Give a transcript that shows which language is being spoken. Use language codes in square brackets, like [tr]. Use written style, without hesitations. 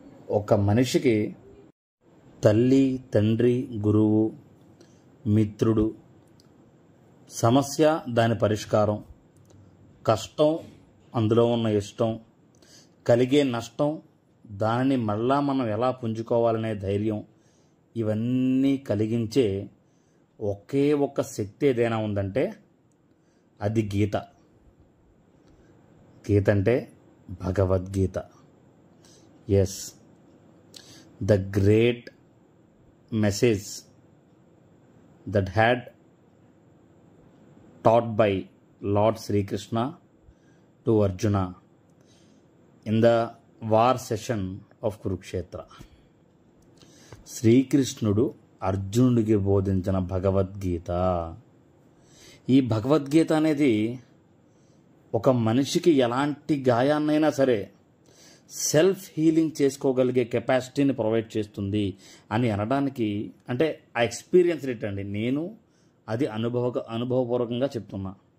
[te] ఒక మనిషికి తల్లి, తండ్రి, గురువు, మిత్రుడు, సమస్య, దాని పరిష్కారం, కష్టం, అందులో ఉన్న ఇష్టం, కలిగే నష్టం, దానిని మళ్ళా మనం ఎలా పుంజుకోవాలనే ధైర్యం, ఇవన్నీ కలిగించే ఒకే ఒక్క శక్తి ఏదైనా ఉందంటే అది గీత. గీత అంటే Bhagavad Gita. [en] Yes, the great message that had taught by Lord Sri Krishna to Arjuna in the war session of Kurukshetra. [te] శ్రీకృష్ణుడు అర్జునుడికి బోధించిన భగవద్గీత. ఈ భగవద్గీత అనేది ఒక మనిషికి ఎలాంటి గాయాన్నైనా సరే సెల్ఫ్ హీలింగ్ చేసుకోగలిగే కెపాసిటీని ప్రొవైడ్ చేస్తుంది అని అనడానికి, అంటే ఆ ఎక్స్పీరియన్స్ రేట్ అండి, నేను అది అనుభవపూర్వకంగా చెప్తున్నా.